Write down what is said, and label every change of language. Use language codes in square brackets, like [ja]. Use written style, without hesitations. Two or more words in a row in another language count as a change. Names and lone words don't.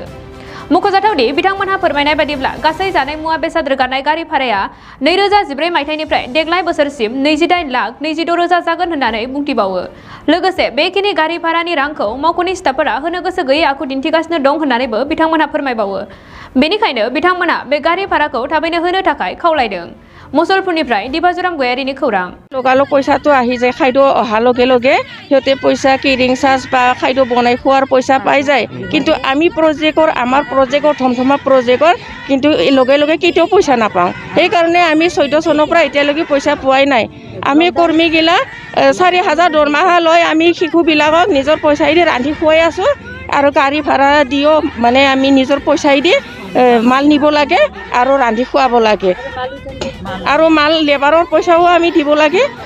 [brx] मुख'जाथावदि बिथांमोनहा फोरमायनाय बादिब्ला गासै जानाय मुवा बेसाद रोगानाय गारि भाराया 2014 मायथाइनिफ्राय देग्लाय बोसोरसिम 28,26,000 जागोन होननानै बुंथिबावो। लोगोसे बेखिनि गारि भारानि रांखौ मावख'नि स्टाफफोरा होनो गोसो गैयै आखु दिन्थिगासिनो दं होननानैबो बिथांमोनहा फोरमायबावो। बेनिखायनो बिथांमोनहा बे गारि भाराखौ थाबैनो होनो थाखाय खावलायदों। मुसलपुरनिफ्राय दिबाजुराम गयारिनि खौरां। [as] লগালগ পইচাটো আহি যায় খাদ্য অহা লগে লগে সিহঁতে পইচা কেৰিং চাৰ্জ বা খাদ্য বনাই খোৱাৰ পইচা পাই যায়, কিন্তু আমি আমাৰ প্ৰজেক্টৰ ধমধমা প্ৰজেক্টৰ কিন্তু লগে লগে কেতিয়াও পইচা নাপাওঁ। সেইকাৰণে আমি 14 চনৰ পৰা এতিয়ালৈকে পইচা পোৱাই নাই। আমি কৰ্মীগিলা 4,000 দৰমহা লৈ আমি শিশুবিলাকক নিজৰ পইচাইদি ৰান্ধি খুৱাই আছোঁ আৰু গাড়ী ভাড়া দিও মানে আমি নিজৰ পইচাইদি মাল নিব লাগে আৰু ৰান্ধি খুৱাব লাগে আৰু মাল লেবাৰৰ পইচাও আমি দিব লাগে।